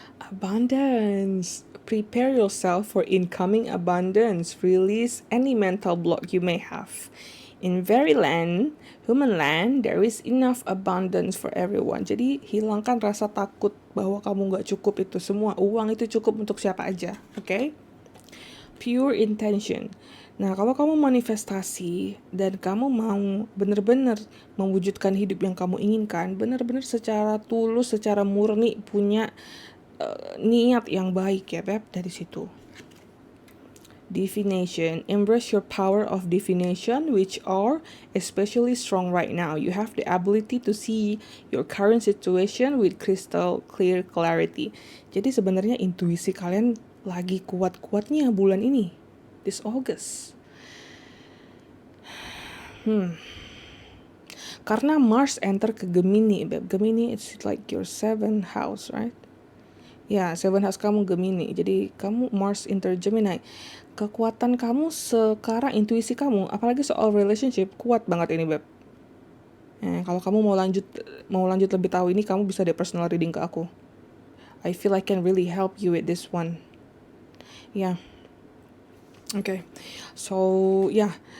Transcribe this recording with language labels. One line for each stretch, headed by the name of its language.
English: Abundance. Prepare yourself for incoming abundance. Release any mental block you may have. In human land, there is enough abundance for everyone.
Indonesian: Jadi hilangkan rasa takut bahwa kamu gak cukup itu semua. Uang itu cukup untuk siapa aja, okay?
English: Pure intention.
Indonesian: Nah, kalau kamu manifestasi dan kamu mau benar-benar mewujudkan hidup yang kamu inginkan, benar-benar secara tulus, secara murni punya niat yang baik ya, Beb, dari situ.
English: Divination. Embrace your power of divination, which are especially strong right now. You have the ability to see your current situation with crystal clear clarity.
Indonesian: Jadi sebenarnya intuisi kalian lagi kuat-kuatnya bulan ini,
English: this August.
Indonesian: Karena Mars enter ke Gemini, Beb.
English: Gemini it's like your 7th house, right?
Indonesian: Ya, 7th house kamu Gemini. Jadi kamu Mars enter Gemini. Kekuatan kamu sekarang, intuisi kamu, apalagi soal relationship, kuat banget ini, Beb. Kalau kamu mau lanjut lebih tahu ini, kamu bisa deh personal reading ke aku.
English: I feel I can really help you with this one. Ya. Okay. So, yeah.